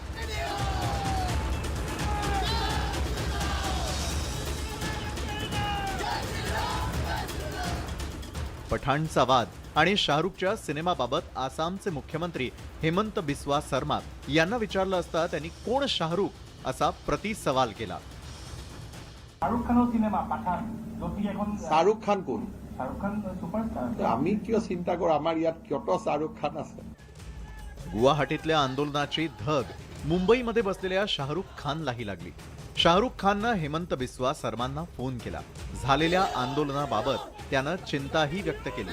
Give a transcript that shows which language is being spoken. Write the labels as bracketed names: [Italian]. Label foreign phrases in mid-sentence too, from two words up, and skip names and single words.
[Marathi] पठाणचा वाद आणि शाहरुखच्या सिनेमाबाबत आसामचे मुख्यमंत्री हिमंत बिस्वा शर्मा यांना विचारलं असता त्यांनी कोण शाहरुख असा प्रतिसवाल केला. [Assamese] শাহৰুখ খান কোন? আমি কিয় চিন্তা কৰো, আমাৰ ইয়াত কিয়তো শাহৰুখ খান আছে. [Marathi] गुवाहाटीतल्या आंदोलनाची धग मुंबईमध्ये बसलेल्या शाहरुख खानलाही लागली. शाहरुख खाननं हेमंत बिस्वा शर्मांना फोन केला. झालेल्या आंदोलनाबाबत त्यानं चिंताही व्यक्त केली.